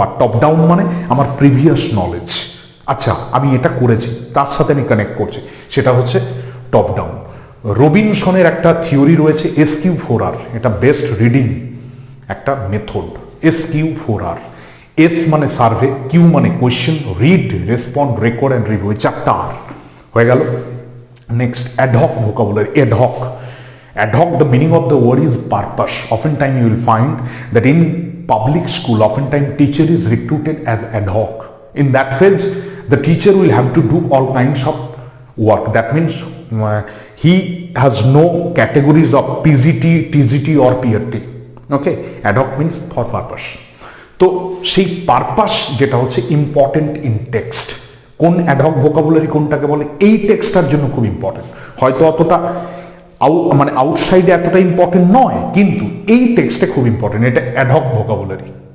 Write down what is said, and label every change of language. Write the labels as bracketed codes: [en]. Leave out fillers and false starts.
[bn] আর top down মানে আমার previous knowledge, আচ্ছা আমি এটা করেছি তার সাথে আমি কানেক্ট করছি, সেটা হচ্ছে টপ ডাউন। রবিনসনের একটা থিওরি রয়েছে SQ4R, এটা বেস্ট রিডিং একটা মেথড। SQ4R, এস মানে সার্ভে, কিউ মানে question, read, respond, record and review, 4টা আর হয়ে গেল। Next, ad hoc vocabulary. [en] Ad hoc, ad hoc, the meaning of the word is purpose. Oftentimes you will find that in public school, oftentimes teacher is recruited as ad hoc. In that phase, the teacher will have to do all kinds of work. That means he has no categories of PGT, TGT or PRT. Okay, ad hoc means for purpose. [bn] তো সেই purpose যেটা হচ্ছে [en] Important in text. [bn] কোন ad hoc vocabulary কোনটাকে বলে? এই টেক্সটার জন্য খুব ইম্পর্টেন্ট, হয়তো অতটা মানে আউটসাইডে এতটা ইম্পর্টেন্ট নয়, কিন্তু এই টেক্সটে খুব ইম্পর্টেন্ট, এটা অ্যাডহক ভোকাবুলারি।